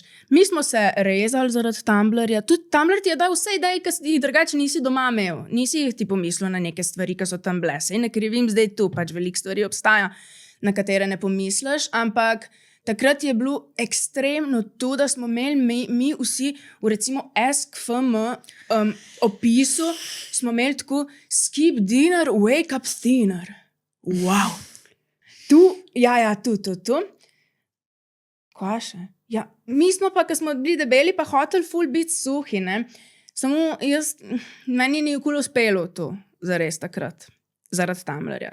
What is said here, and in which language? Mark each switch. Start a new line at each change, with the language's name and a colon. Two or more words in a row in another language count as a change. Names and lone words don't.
Slovenian: Mi smo se rezali zaradi Tumblrja, tudi Tumblr ti je dal vse ideje, ki jih drugače nisi doma imel, nisi jih ti pomislil na neke stvari, ki so tam bile, sej ne krivim zdaj tu, pač veliko stvari obstaja, na katere ne pomisliš, ampak takrat je bilo ekstremno to, da smo imeli mi vsi v recimo SKFM opisu, smo imeli tako
English: skip dinner, wake up thinner.
Slovenian: Wow. Tu. Kaj še? Ja, mi smo pa, ko smo bili debeli, pa hoteli ful biti suhi, ne? Samo meni ni nikoli uspelo to, zares takrat, zaradi Tumblrja.